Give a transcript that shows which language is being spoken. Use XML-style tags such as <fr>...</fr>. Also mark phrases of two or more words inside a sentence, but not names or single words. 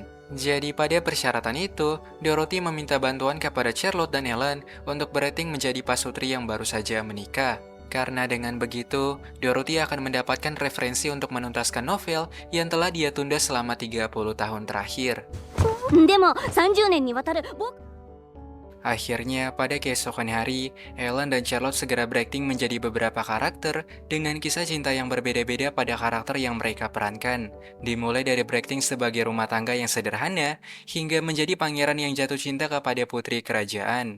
<id>Jadi pada persyaratan itu, Dorothy meminta bantuan kepada Charlotte dan Ellen untuk berakting menjadi pasutri yang baru saja menikah. Karena dengan begitu, Dorothy akan mendapatkan referensi untuk menuntaskan novel yang telah dia tunda selama 30 tahun terakhir.</id> <ja>でも30年にわたる僕</ja> <id>Akhirnya, pada keesokan hari, Ellen dan Charlotte segera berakting menjadi beberapa karakter dengan kisah cinta yang berbeda-beda pada karakter yang mereka perankan. Dimulai dari berakting sebagai rumah tangga yang sederhana, hingga menjadi pangeran yang jatuh cinta kepada putri kerajaan.</id>